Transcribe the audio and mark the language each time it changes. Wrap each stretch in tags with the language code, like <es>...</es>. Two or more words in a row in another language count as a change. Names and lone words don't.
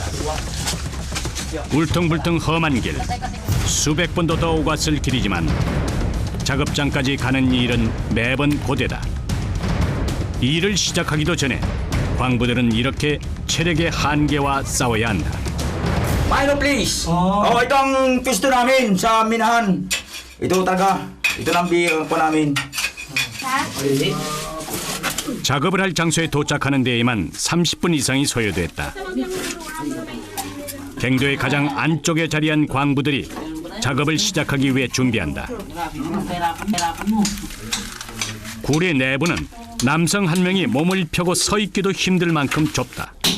<ko>울퉁불퉁 험한 길, 수백 번도 더 오갔을 길이지만 작업장까지 가는 일은 매번 고되다. 일을 시작하기도 전에 광부들은 이렇게 체력의 한계와 싸워야 한다.</ko> <en>Milo, please.</en> <tl>Ito ang pisto namin sa minahan. Ito talaga. Ito lang po namin.</tl> <ko>작업을 할 장소에 도착하는 데에만 30분 이상이 소요됐다. 갱도의 가장 안쪽에 자리한 광부들이 작업을 시작하기 위해 준비한다. 굴의 내부는 남성 한 명이 몸을 펴고 서 있기도 힘들 만큼 좁다.</ko>